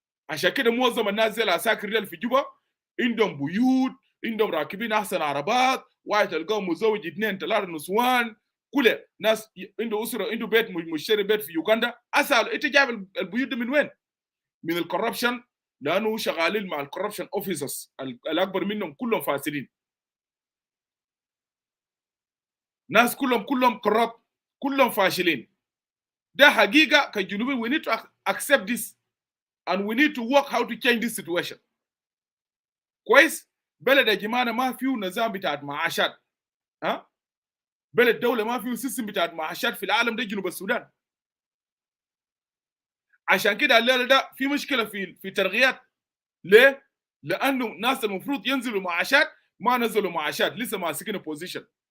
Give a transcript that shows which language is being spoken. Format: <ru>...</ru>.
<ar>عشان كده معظم الناس زي العساكر ديل في جوبا عندهم بيوت، عندهم راكبين احسن عربات، واحد تلقاهم متزوج 2 3 نسوان، كل ناس عنده اسره، عنده بيت مشتري بيت في يوغندا. اسال انت جايب البيوت دي من وين؟ من الكوربشن، لانه شغالين مع الكوربشن اوفيسرز الاكبر منهم كلهم فاسدين. ناس كلهم كراب، كلهم فاشلين. ده حقيقه كجنوبي.</ar> <en>we need to accept this and we need to work how to change this situation.</en> <ar>كويس؟ بلد يا جماعه ما فيه نظام بتاع معاشات. ها؟ بلد دوله ما فيه سيستم بتاع معاشات في العالم ده جنوب السودان. عشان كده الليله ده في مشكله في ترقيات. ليه؟ لانه ناس المفروض ينزلوا معاشات ما نزلوا معاشات، لسه ماسكين بوزيشن.</ar>